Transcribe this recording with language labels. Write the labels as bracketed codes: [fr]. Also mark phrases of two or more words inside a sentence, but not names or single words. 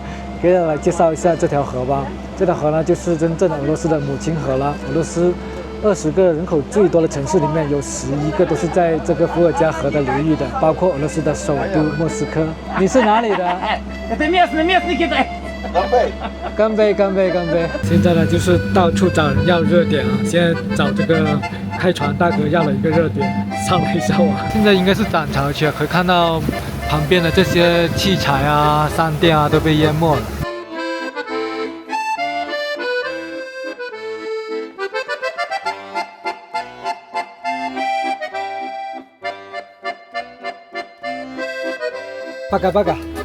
[zh] 给大家来介紹一下這條河吧。這條河呢，就是真正的俄羅斯的母親河了。俄羅斯20個人口最多的城市裡面，有11個都是在這個伏爾加河的流域的，包括俄羅斯的首都莫斯科。你是哪裡的？乾杯！現在呢，就是到處找人要熱點啊。現在找這個開船大哥要了一個熱點，上了一下網。現在應該是漲潮期，可以看到旁邊的這些器材啊、商店啊都被淹沒了。巴嘎。